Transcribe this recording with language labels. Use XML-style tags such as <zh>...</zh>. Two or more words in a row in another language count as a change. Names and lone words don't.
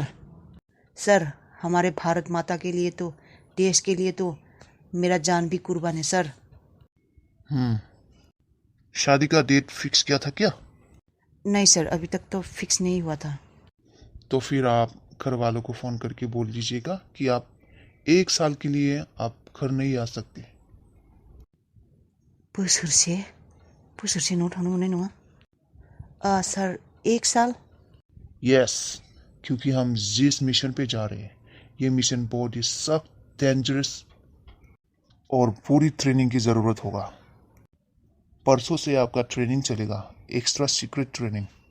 <hi>सर हमारे भारत माता के लिए तो, देश के लिए तो मेरा जान भी कुर्बान है सर। शादी का</hi> <en>date fix</en> <hi>किया था क्या? नहीं सर, अभी तक तो फिक्स नहीं हुआ था। तो फिर आप घर वालों को फ़ोन करके बोल दीजिएगा कि आप 1 साल के लिए आप घर नहीं आ सकते।</hi> <brx>बोसोरसे न'आव थांनो मोननाय नङा।</brx> <hi>सर 1 साल? यस, क्योंकि हम जिस मिशन पे जा रहे हैं ये मिशन बहुत ही सख्त, डेंजरस और पूरी ट्रेनिंग की ज़रूरत होगा। परसों से आपका ट्रेनिंग चलेगा,</hi> <en>extra secret training.</en>